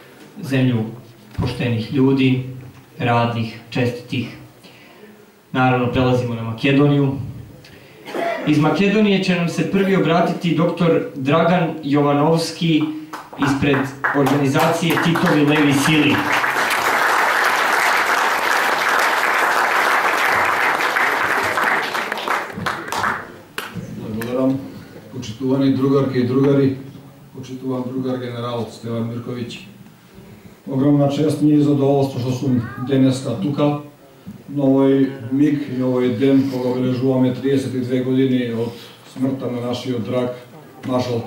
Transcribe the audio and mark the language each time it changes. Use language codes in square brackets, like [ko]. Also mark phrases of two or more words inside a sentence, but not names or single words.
[sr] zemlju poštenih ljudi, radnih, čestitih. Naravno, prelazimo na Makedoniju. Iz Makedonije će nam se prvi obratiti dr. Dragan Jovanovski ispred organizacije Titovi Levi Sili. [mk] Благодарам. Почитувани другарки и другари, почитуван другар генерал Стеван Мирковиć. Огромна чест ми и задоволство што сум денеска тука, на овој миг и овој ден кога обележуваме 32 години од смртта на нашиот драг маршал